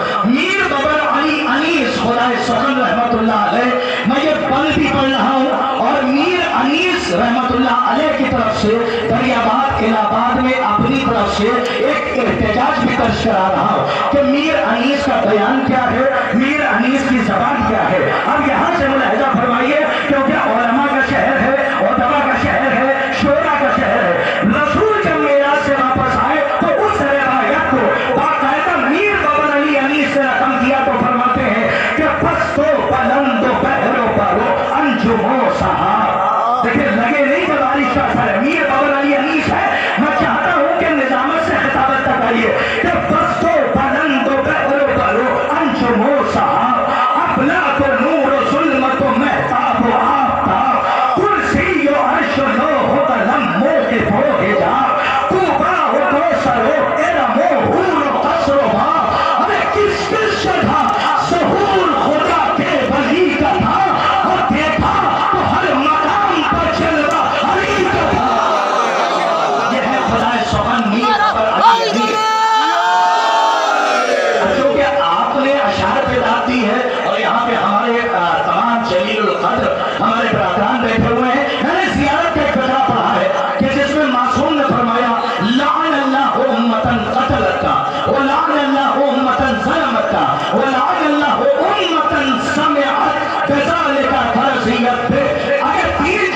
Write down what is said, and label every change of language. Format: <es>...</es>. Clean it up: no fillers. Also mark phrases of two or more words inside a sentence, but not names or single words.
<ur>میر ببر علی انیس خدائے سخن</ur> <ar>رحمت اللہ علیہ،</ar> <ur>میں یہ بل بھی پڑھ رہا ہوں، اور میر انیس</ur> <ar>رحمت اللہ علیہ</ar> <ur>کی طرف سے دریاباد الہ آباد میں اپنی طرف سے ایک احتجاج بھی درج کرا رہا ہوں کہ میر انیس کا بیان کیا ہے، میر انیس کی زبان کیا ہے۔ اب یہاں سے ملاحظہ فرمائیے، کیونکہ علماء کا شہر ہے، ادبا کا شہر ہے، شعراء کا شہر ہے۔ رسول جب معراج سے واپس آئے تو اس روایت کو باقاعدہ میر ببر علی انیس سے رقم کیا تو فرماتے ہیں کہ پستو بلند و بحر و برو انجم و سحاب۔ دیکھیں لگے نہیں کہ بارش کا اثر ہے، میر ببر علی انیس ہے۔ میں چاہتا ہوں کہ نظامت سے خطابت تک آئیے کہ پستو بلند و بحر و برو انجم و سحاب، اپنا تو نور و ظلمت و مہتاب و آفتاب، کرسی و عرش و لوح و قلم موقف و حجاب، کوبا و کوثر و ارم و حور و قصر و باب۔ ارے کس کس سے تھا ظہور خدا کے ولی کا تھا، اور دیکھا تو ہر مقام پر جلوہ علی کا تھا۔ یہ ہے خدائے سخن میر ببر علی انیس۔ چونکہ آپ نے اشعار پہ داد دی ہے اور یہاں پہ ہمارے تمام جلیل القدر ہمارے برادران بیٹھے ہوئے ہیں، میں نے زیارت کا ایک فقرہ پڑھا ہے کہ جس میں معصوم نے فرمایا</ur> <ar>لعن اللہ امتا قتلتکا ولعن اللہ امتا ظلمتکا ولعن اللہ امتا سمعت بذالک فرضیت بے۔</ar> <ur>اگر</ur>